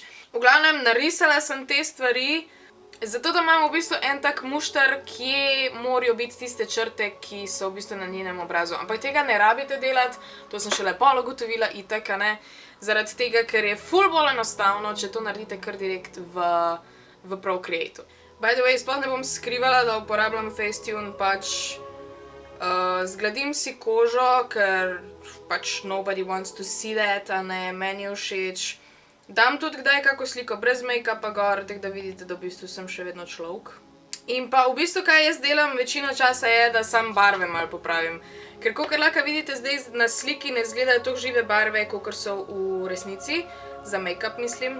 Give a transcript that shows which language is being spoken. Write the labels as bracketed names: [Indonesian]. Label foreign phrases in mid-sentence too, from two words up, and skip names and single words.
[Slovenian] V glavnem, narisala sem te stvari, zato da imam v bistvu en tak mušter, kje morajo biti tiste črte, ki so v bistvu na njenem obrazu. Ampak tega ne rabite delati, to sem šele pol ugotovila itak, a ne, zaradi tega, ker je ful bolj enostavno, če to naredite kar direkt v Procreateu. [English] By the way, [Slovenian] sploh ne bom skrivala, da uporabljam Facetune, pač zgladim si kožo, ker pač [English] nobody wants to see that, [Slovenian] a ne, meni je všeč. Dam tudi kdaj kako sliko brez make-upa gor, tako da vidite, da v bistvu sem še vedno človek. In pa v bistvu, kaj jaz delam večino časa je, da sam barve malo popravim. Ker kakor lahko vidite, zdaj na sliki ne izgledajo toliko žive barve, kakor so v resnici, za make-up mislim.